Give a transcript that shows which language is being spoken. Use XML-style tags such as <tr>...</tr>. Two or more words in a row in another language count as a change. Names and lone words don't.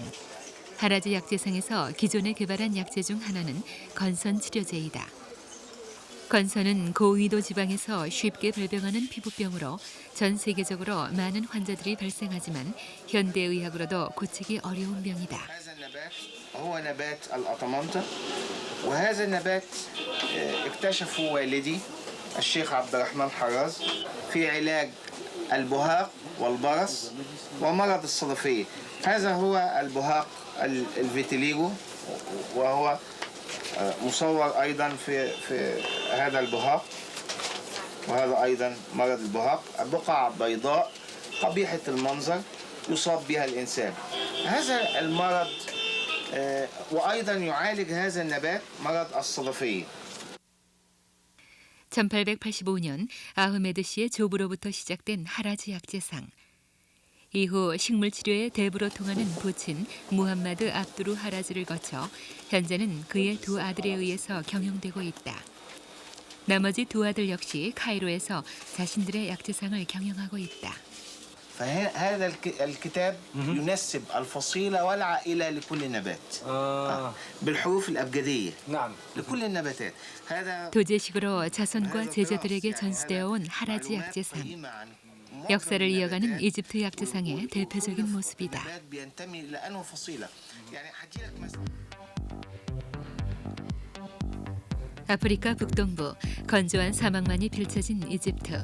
<ko>하라지 약재상에서 기존에 개발한 약재 중 하나는 건선 치료제이다. 건선은 고위도 지방에서 쉽게 발병하는 피부병으로 전 세계적으로 많은 환자들이 발생하지만 현대의학으로도 고치기 어려운 병이다.</ko> <ar>هو نبات الأطمنطة وهذا النبات اكتشفه والدي الشيخ عبد الرحمن حراز في علاج البهاق والبرص ومرض الصدفية. هذا هو البهاق الفيتيليجو وهو مصور أيضا في هذا البهاق وهذا أيضا مرض البهاق بقع بيضاء قبيحة المنظر يصاب بها الإنسان. هذا المرض وأيضا يعالج هذا النبات مرض الصدفية.</ar> <ko>1885년 아흐메드 씨의 조부로부터 시작된 하라지 약재상. 이후 식물 치료의 대부로 통하는 부친 무함마드 압두루 하라지를 거쳐 현재는 그의 2 아들에 의해서 경영되고 있다. 나머지 두 아들 역시 카이로에서 자신들의 약재상을 경영하고 있다.</ko> <ar>فهذا الكتاب ينسب الفصيلة والعائلة لكل نبات بالحروف الأبجدية نعم. لكل النباتات. هذا</ar> <ko>도제식으로 자손과 제자들에게 전수되어 온 하라지 약재상. 역사를 이어가는 이집트 약재상의 대표적인 모습이다. 아프리카 북동부 건조한 사막만이 펼쳐진 이집트.</ko>